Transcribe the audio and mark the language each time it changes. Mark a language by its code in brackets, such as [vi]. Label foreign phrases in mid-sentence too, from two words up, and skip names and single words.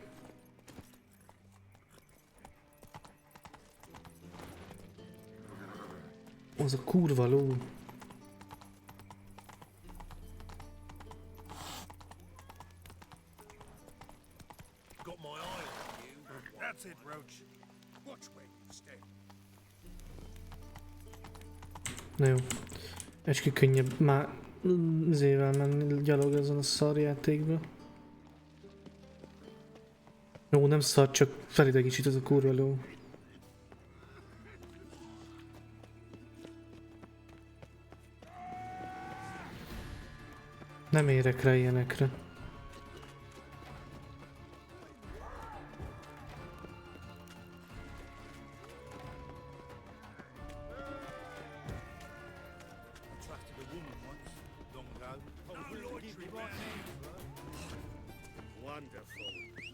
[hu] Az a kurva ló. [en] Got my eye on you. That's it, Roach. Watch where you step. [hu] Na jó. Ecske könnyebb már zével menni gyalog ezen a szarjátékban. Jó, nem szar, csak felidegesít ez a kurva ló. Nem érek rá ilyenekre. [en] Attracted a woman once, long ago. I was willing to give me my hand for her. Wonderful.